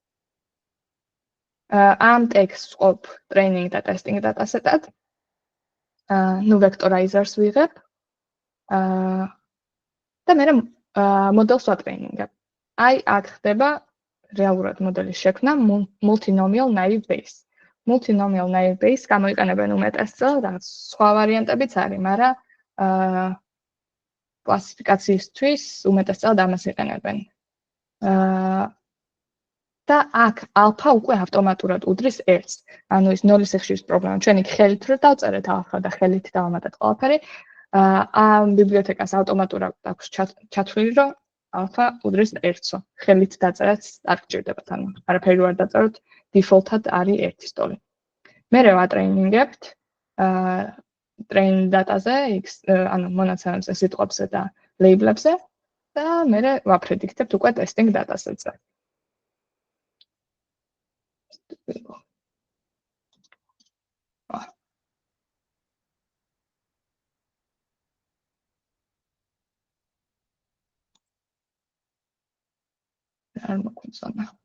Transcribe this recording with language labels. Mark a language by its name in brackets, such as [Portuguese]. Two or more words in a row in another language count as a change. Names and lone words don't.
[Georgian] ამ ტექსტს ვყოფ training და [English] testing dataset-ად. [Georgian] ნუ vectorizers ვიღებ. და მე მოდელს ვატრეინინგებ. აი აქ ხდება რეალურად მოდელის შექმნა [English] multinomial naive Bayes. Multinomial naive Bayes [Georgian] გამოიყენებენ უმეტესწილად, რაღაც სხვა ვარიანტებიც არის, მაგრამ კლასიფიკაციისთვის უმეტესწილად ამას იყენებენ. და აქ alpha უკვე ავტომატურად უდრის 1-ს. ანუ ის 0-ის ხშირის პრობლემა. ჩვენ იქ ხელით რო დავწერეთ alpha და ხელით დავამატეთ ყველაფერი, ამ ბიბლიოთეკას ავტომატურად აქვს ჩათვლილი, რომ alpha უდრის 1-სო. ხელით დაწერაც არ გჭირდებათ, ანუ არაფერი არ დაწეროთ, default-ად არის 1-ის ტოლი. მერე ვატრეინინგებთ [English] train data-ზე, [Georgian] ანუ მონაცემებზე, სიტყვებზე და label-ებზე და მერე ვაპრედიქტებთ უკვე [English] testing data-set-ზე. [Georgian] არ მოგვიწონა.